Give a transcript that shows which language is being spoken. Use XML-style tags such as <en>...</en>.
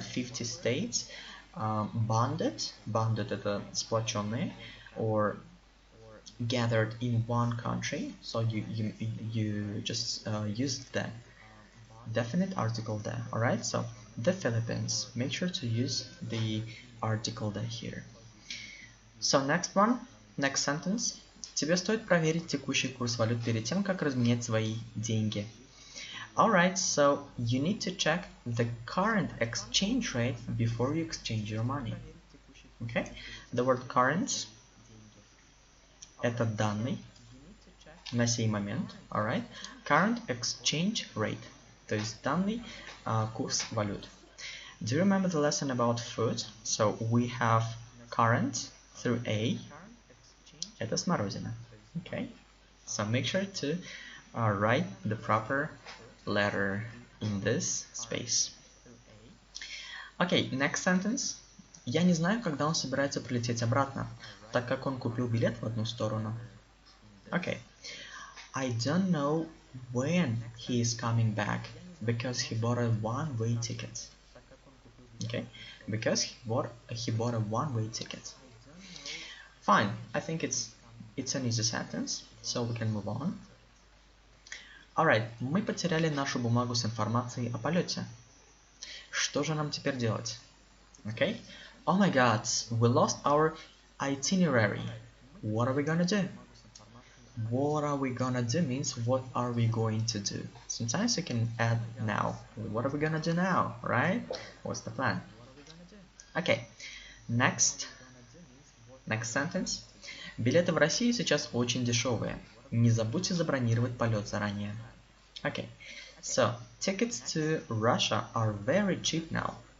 <en>50 states, bonded</en> <ru>это сплоченные,</ru> <en>or gathered in one country. So you just use the definite article the, alright? So the Philippines, make sure to use the article the here. So next one, next sentence.</en> <ru>Тебе стоит проверить текущий курс валют перед тем, как разменять свои деньги.</ru> <en>Alright, so you need to check the current exchange rate before you exchange your money. Okay? The word current</en> <ru>– это данный на сей момент.</ru> <en>Alright? Current exchange rate</en> <ru>– то есть данный курс валют.</ru> <en>Do you remember the lesson about food? So we have current through A.</en> <ru>Это смородина. Okay?</ru> <en>So make sure to write the proper letter in this space. Okay, next sentence.</en> <ru>Я не знаю, когда он собирается прилететь обратно, так как он купил билет в одну сторону.</ru> <en>Okay. I don't know when he is coming back because he bought a one-way ticket. Okay, because he bought a one-way ticket. Fine, I think it's an easy sentence, so we can move on. Alright,</en> <ru>мы потеряли нашу бумагу с информацией о полете. Что же нам теперь делать?</ru> <en>Okay? Oh my god, we lost our itinerary. What are we gonna do? What are we gonna do means what are we going to do? Sometimes you can add now. What are we gonna do now, right? What's the plan? Okay, next sentence.</en> <ru>Билеты в Россию сейчас очень дешевые. Не забудьте забронировать полет заранее.</ru> <en>Okay, so tickets to Russia are very cheap now.</en>